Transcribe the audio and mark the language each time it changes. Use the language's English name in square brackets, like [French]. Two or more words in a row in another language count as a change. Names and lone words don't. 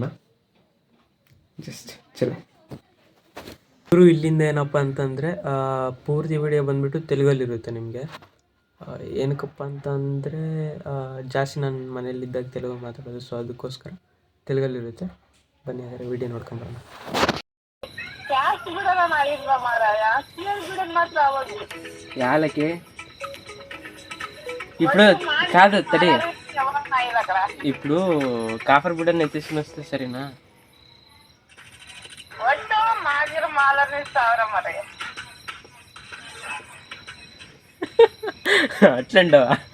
[Kannada] ಜಸ್ಟ್ ಚಲೋ. ಗುರು ಇಲ್ಲಿಂದ ಏನಪ್ಪ ಅಂತಂದರೆ ಪೂರ್ತಿ ವಿಡಿಯೋ ಬಂದುಬಿಟ್ಟು ತೆಲುಗಲ್ಲಿರುತ್ತೆ ನಿಮಗೆ. ಏನಕ್ಕಪ್ಪ ಅಂತಂದರೆ ಜಾಸ್ತಿ ನಾನು ಮನೇಲಿದ್ದಾಗ ತೆಲುಗು ಮಾತಾಡೋದು, ಸೊ ಅದಕ್ಕೋಸ್ಕರ ತೆಲುಗಲ್ಲಿರುತ್ತೆ. ಬನ್ನಿ ಹಾಗಾದ್ರೆ ವಿಡಿಯೋ ನೋಡ್ಕೊಂಬರೋಣ. [Telugu] యాలకి ఇప్పుడు కాదు తడి ఇప్పుడు కాఫర్ బుడ్డని ఎత్తేసుకుని వస్తే సరేనా? అట్లంటావా?